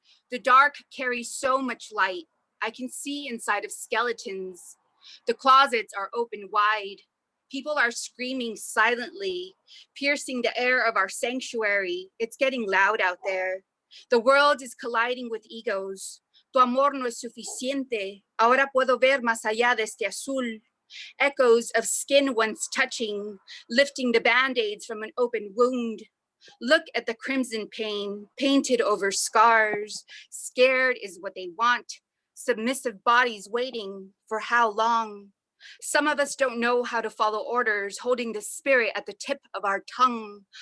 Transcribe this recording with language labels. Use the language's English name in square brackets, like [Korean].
[English] The dark carries so much light. I can see inside of skeletons. The closets are open wide. People are screaming silently, piercing the air of our sanctuary. It's getting loud out there. The world is colliding with egos. [Spanish] Tu amor no es suficiente. Ahora puedo ver más allá de este azul. [English] Echoes of skin once touching, lifting the band-aids from an open wound. Look at the crimson pain, painted over scars. Scared is what they want. Submissive bodies waiting for how long? Some of us don't know how to follow orders, holding the spirit at the tip of our tongue.